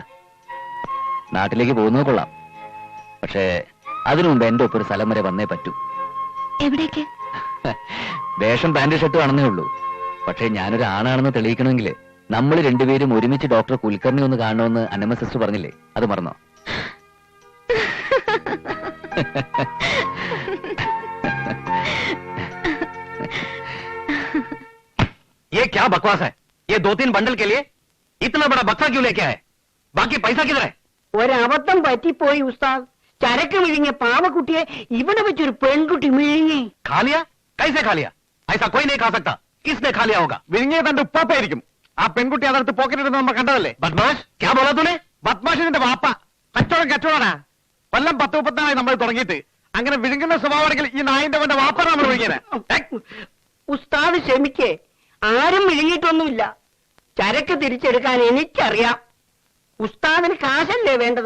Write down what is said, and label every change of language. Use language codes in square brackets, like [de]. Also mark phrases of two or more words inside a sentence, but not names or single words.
[ml] നാട്ടിലേക്ക് പോകുന്നത് കൊള്ളാം, പക്ഷേ അതിനു മുമ്പ് എന്റെ ഒപ്പം ഒരു സ്ഥലം വരെ വന്നേ പറ്റൂ. എവിടേക്ക്? വേഷം പാന്റ് ഷർട്ടും ആണെന്നേ ഉള്ളൂ. പക്ഷേ ഞാനൊരു ആണാണെന്ന് തെളിയിക്കണമെങ്കിൽ നമ്മൾ രണ്ടുപേരും ഒരുമിച്ച് ഡോക്ടർ കുൽക്കർണി ഒന്ന് കാണണമെന്ന് അന്നമ്മ സിസ്റ്റർ പറഞ്ഞില്ലേ? അത് മറന്നോ? [hi] ये क्या बकवास है? ये 2-3 बंडल के लिए इतना बड़ा बक्सा क्यों लेके आए? बाकी पैसा किधर है? [ml] ഒരബദ്ധം പറ്റിപ്പോയി ഉസ്താദ്. ചരക്ക് വിഴുങ്ങിയ പാവക്കുട്ടിയെ ഇവിടെ വെച്ചൊരു പെൺകുട്ടി വിഴുങ്ങി. [hi] खा लिया? कैसे खा लिया? ऐसा कोई नहीं खा सकता. किसने खा लिया होगा? [ml] വിഴുങ്ങിയ തന്റെ ഉപ്പാപ്പായിരിക്കും. ആ പെൺകുട്ടി അതെടുത്ത് പോക്കറ്റിടുന്ന നമ്മൾ കണ്ടതല്ലേ? [hi] बदमाश, क्या बोला तूने? [ml] ബദ്മാഷിന്റെ വാപ്പ കച്ചവടനാ. കൊല്ലം 10-34 നമ്മൾ തുടങ്ങിയിട്ട്. അങ്ങനെ വിഴുങ്ങുന്ന സ്വഭാവമാണെങ്കിൽ ഈ നായിന്റെ അവന്റെ വാപ്പ നമ്മൾ വിഴുങ്ങിയത്. ഉസ്താദ് ക്ഷമിക്കേ, ആരും വിഴുങ്ങിയിട്ടൊന്നുമില്ല. ചരക്ക് തിരിച്ചെടുക്കാൻ എനിക്കറിയാം. ഉസ്താദിന് കാശല്ലേ വേണ്ടത്?